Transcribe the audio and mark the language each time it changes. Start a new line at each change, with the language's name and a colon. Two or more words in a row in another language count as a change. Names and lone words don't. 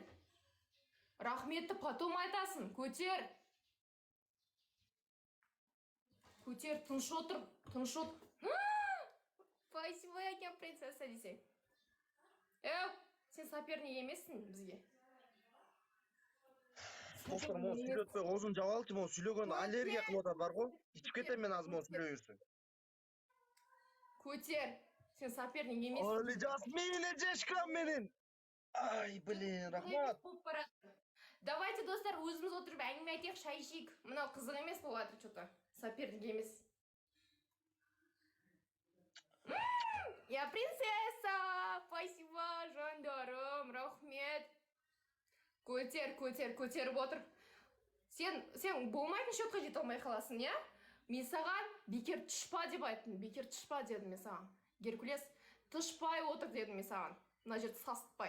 Kazakh: Рахметті потом айтасың, көтер. Көтер, тыныш отыр. Спасибо, әкем принцесса десең. Сен соперник емессің бізге.
Kyrgyz: Достор, мону сүйлөтпөй, оозун жаап алчы, мону сүйлөгөн аллергия кылып атат бар го. Ичип кетем мен азыр мону сүйлөй берсем.
Kazakh: Көтер, сен соперник емессің.
Kyrgyz: Али Жасмина жешкам менин.
Kazakh: Ай, блин, рахмат. Давайте, достар, өзіміз отырып әңгіме айтайық, шай ішейік. Мынау қызық емес болып жатыр,
Russian: что-то. Соперник емес. Я принцесса!
Kazakh: Спасибо, жандарым, рахмет. Көтеріп отыр. Сен болмайтын счетқа жете алмай қаласың, я? Мен саған бекер түшпа деп айттым. Бекер түшпа дедім мен саған. Геркулес, түшпай отыр дедім мен саған. Мына жерді сасытпай.